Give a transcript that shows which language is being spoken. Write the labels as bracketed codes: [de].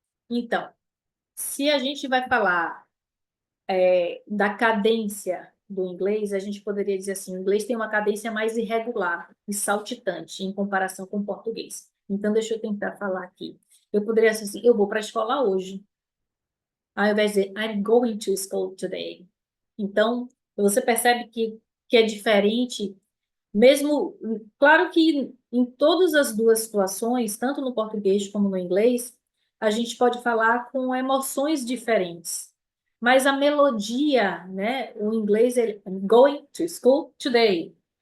[pt] Então, se a gente vai falar da cadência do inglês, a gente poderia dizer assim, o inglês tem uma cadência mais irregular e saltitante em comparação com o português. Então, deixa eu tentar falar aqui. Eu poderia dizer assim, eu vou para a escola hoje. Ao invés de [en] I'm going to school today. [pt] Então, você percebe que é diferente, mesmo, claro que em todas as duas situações, tanto no português como no inglês, a gente pode falar com emoções diferentes. Mas a melodia, né, o inglês é [en] I'm going to school today.